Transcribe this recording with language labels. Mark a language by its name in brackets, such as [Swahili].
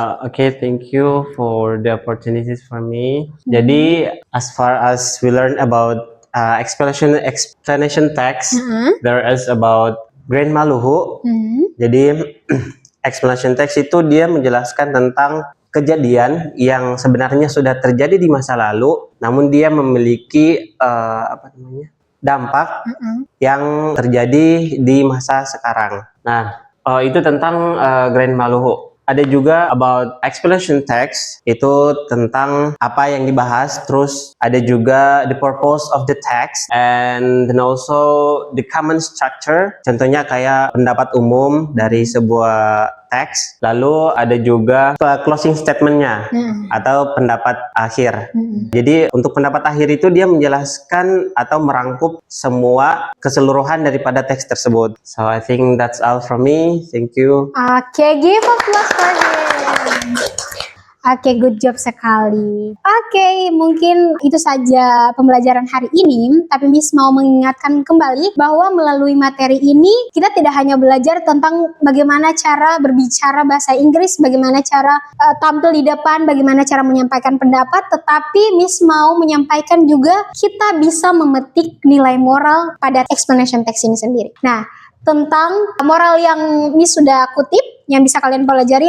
[English] Okay, thank you for the opportunities for me. [Indonesian] Jadi, [English] as far as we learn about explanation text, there is about Grand Maluhu. [Indonesian] Jadi, explanation text itu dia menjelaskan tentang kejadian yang sebenarnya sudah terjadi di masa lalu, namun dia memiliki dampak yang terjadi di masa sekarang. Nah, itu tentang Grand Maluhu. Ada juga [English] about explanation text, [Indonesian] itu tentang apa yang dibahas, terus ada juga [English] the purpose of the text, and then also the common structure, [Indonesian] contohnya kayak pendapat umum dari sebuah teks, lalu ada juga closing statementnya atau pendapat akhir. Jadi untuk pendapat akhir itu dia menjelaskan atau merangkup semua keseluruhan daripada teks tersebut. [English] So I think that's all from me. Thank you. Oke, give applause for him. Oke, good job [Indonesian] sekali. Oke, mungkin itu saja pembelajaran hari ini. Tapi Miss mau mengingatkan kembali bahwa melalui materi ini kita tidak hanya belajar tentang bagaimana cara berbicara bahasa Inggris, bagaimana cara tampil di depan, bagaimana cara menyampaikan pendapat, tetapi Miss mau menyampaikan juga kita bisa memetik nilai moral pada explanation text ini sendiri. Nah, tentang moral yang Miss sudah kutip, yang bisa kalian pelajari.